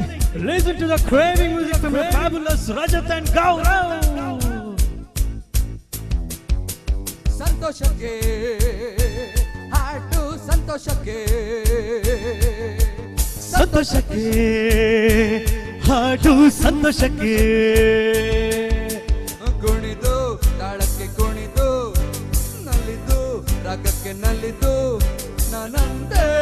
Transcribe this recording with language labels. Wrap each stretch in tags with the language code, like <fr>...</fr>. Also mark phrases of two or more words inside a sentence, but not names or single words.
<en>Listen to the craving music from the fabulous Rajat and Gaurav.</en> <kn>ಸಂತೋಷಕ್ಕೆ ಹಾಡು, ಸಂತೋಷಕ್ಕೆ ಸಂತೋಷಕ್ಕೆ ಹಾಡು, ಸಂತೋಷಕ್ಕೆ ಕುಣಿದು ತಾಳಕ್ಕೆ ಕುಣಿದು ನಲಿದು ರಾಗಕ್ಕೆ ನಲಿದು ನಾನಂದೇ.</kn>